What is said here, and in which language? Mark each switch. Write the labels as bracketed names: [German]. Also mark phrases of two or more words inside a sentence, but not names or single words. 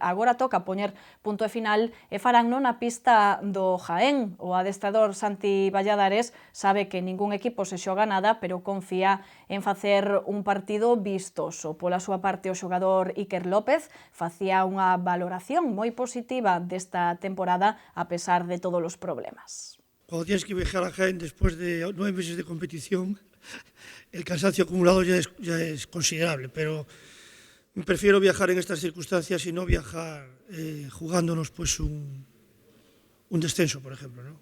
[Galician] Agora toca poñer punto e final e farán na pista do Jaén. O adestrador Santi Valladares sabe que ningún equipo se xoga nada, pero confía en facer un partido vistoso. Pola súa parte, o xogador Iker López facía unha valoración moi positiva desta temporada a pesar de todos os problemas. [Spanish] Cuando tienes que viajar a Jaén después de 9 meses de competición, el cansancio acumulado ya es considerable, pero prefiero viajar en estas circunstancias y no viajar jugándonos pues un descenso, por ejemplo, ¿no?